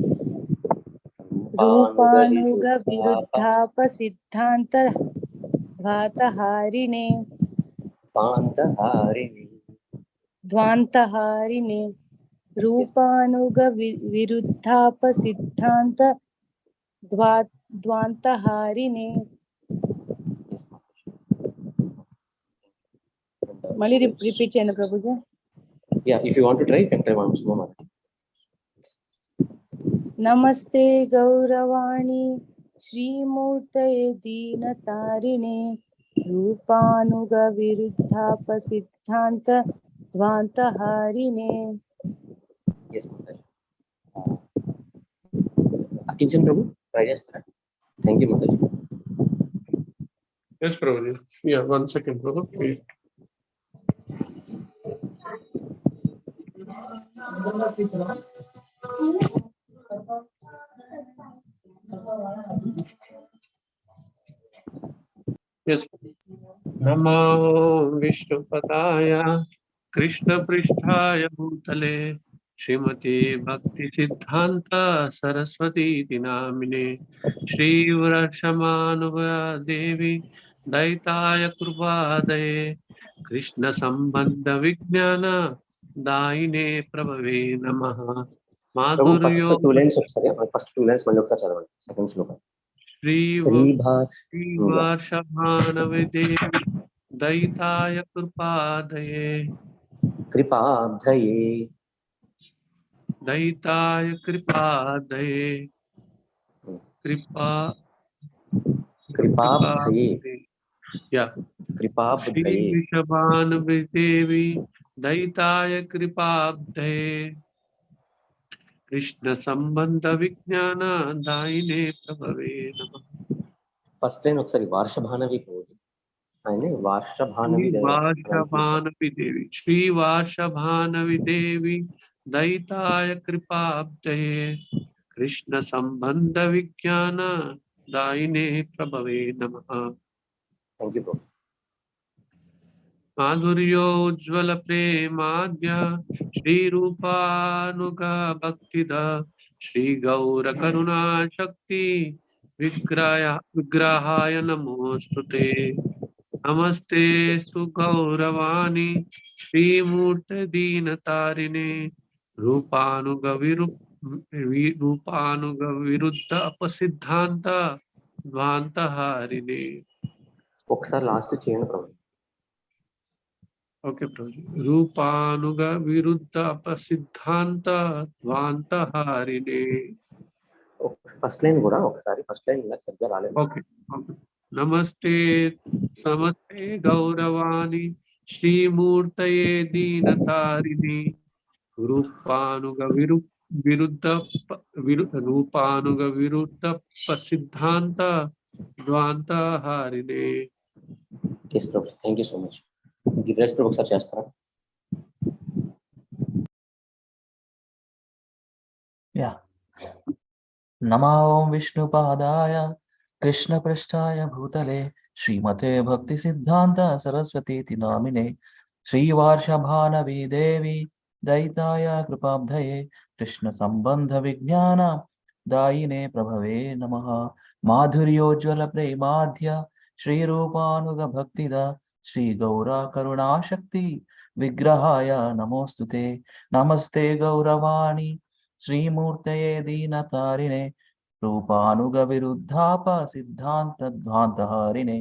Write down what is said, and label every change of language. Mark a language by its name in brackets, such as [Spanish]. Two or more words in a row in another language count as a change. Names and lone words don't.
[Sanskrit] రూపానుగ విరుద్ధాపసిద్ధాంతద్వాతహారిణే. ధ్వాంతహారిణే. రూపానుగ విరుద్ధాపసిద్ధాంతద్వాంతహారిణే. [Telugu] మళ్ళీ repeat చేయనా ప్రభుజీ. [English] Yeah, if you want to try, you can try once more. [Sanskrit] नमस्ते गौरवाणी श्रीमूर्तये दीनतारिणे रूपानुग विरुद्धाप सिद्धान्त द्वान्त हारिणे. [English] Yes, Mataji. Kinchan Prabhu, [Telugu] try చేస్తారా. [English] Thank you, Mataji. Yes, Prabhuji. Yeah, 1 second, Prabhu. Please. Yes. [Sanskrit] नमो विष्णुपतय कृष्ण प्रिष्ठाय भूतले श्रीमती भक्ति सिद्धान्त सरस्वती दिनामिने श्री व्रशमनुभय देवी दैतय कृपदये कृष्ण सम्बन्ध विज्ञान दैने प्रभवे नमः [English] Prabhu, first [Sanskrit] Madhuryo [Telugu] 2 lines ఒకసారి [English] first 2 lines [Telugu] మళ్ళీ ఒకసారి చదవండి సెకండ్ శ్లోకం [Sanskrit] श्रीवार्षभानवी देवी दैतय कृपदये కృపాబ్ధయే दैतय कृपदये కృపాబ్ధయే [English] Yeah. [Sanskrit] కృపాబ్ధయే श्री विशभानवी देवी दैतय कृपदये कृष्ण सम्बन्ध विज्ञान दैने प्रभवे नमः [English] first line [Telugu] ఒకసారి వార్షభానవి పోజు ఆయన వార్షభానవి [Sanskrit] वार्षभानवी देवी श्री वार्षभानवी देवी दैतय कृपदये कृष्ण सम्बन्ध विज्ञान दैने प्रभवे नमः [English] thank you bro [Sanskrit] माधुर्योज्ज्वल प्रेमाद्य श्री रूपानुग भक्तिद श्री गौर करुणा शक्ति विग्रहाय नमोस्तुते नमस्ते स्तु गौरवाणी श्री मूर्ते दीनतारिणे रूपानुग विरुद्ध अपसिद्धान्त द्वान्त हारिणे. [Telugu] ఒకసారి లాస్ట్ చేయండి ప్రభు [English] Okay, Prabhuji. [Sanskrit] रूपानुग विरुद्ध अपसिद्धान्त द्वान्त हारिणे. [English] first line [Telugu] కూడా ఒకసారి [English] first line [Telugu] ఇలా సరిగ్గా రాలేదు [English] Okay. [Sanskrit] नमस्ते समस्ते गौरवाणी श्री मूर्तये दीनतारिणि रूपानुग विरुद्ध पसिद्धान्त द्वान्त हारिणे. [English] yes Prabhu thank you so much Giriraj Prabhu [Telugu] ఒకసారి చేస్తారా [English] Yeah. [Sanskrit] नमो विष्णुपादाय कृष्ण प्रिष्टाय भूतले श्रीमते भक्ति सिद्धान्त सरस्वती नामिने श्री वार्षभानवी देवी दैतय कृपाब्धये कृष्ण सम्बन्ध विज्ञान दैने प्रभवे नमः माधुर्योज्ज्वल प्रेमाध्य श्री रूपानुग भक्तिद श्री गौर करुणा शक्ति विग्रहाय नमोस्तुते नमस्ते गौरवाणी श्री मूर्तये दीनतारिणे रूपानुग विरुद्धाप सिद्धान्त द्वान्त हारिणे.